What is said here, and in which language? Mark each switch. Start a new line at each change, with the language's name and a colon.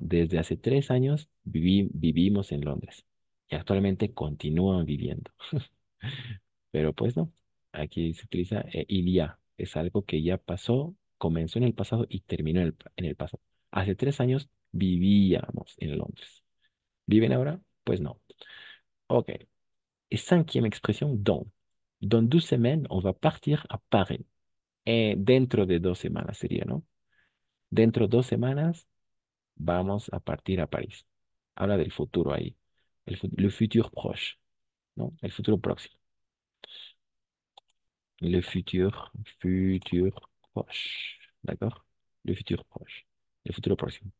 Spanish: Desde hace 3 años vivimos en Londres y actualmente continúan viviendo. Pero pues no, aquí se utiliza il y a, es algo que ya pasó, comenzó en el pasado y terminó en el pasado. Hace 3 años vivíamos en Londres. ¿Viven ahora? Pues no. Ok.
French: Et cinquième expression, dans. Dans 2 semaines, on va partir à Paris.
Spanish: Dentro de 2 semanas sería, ¿no? Dentro de 2 semanas vamos a partir a París. Habla del futuro ahí.
French: Le futur proche,
Spanish: ¿no? El futuro próximo.
French: Le futur proche. ¿De acuerdo? Le futur proche.
Spanish: El futuro próximo.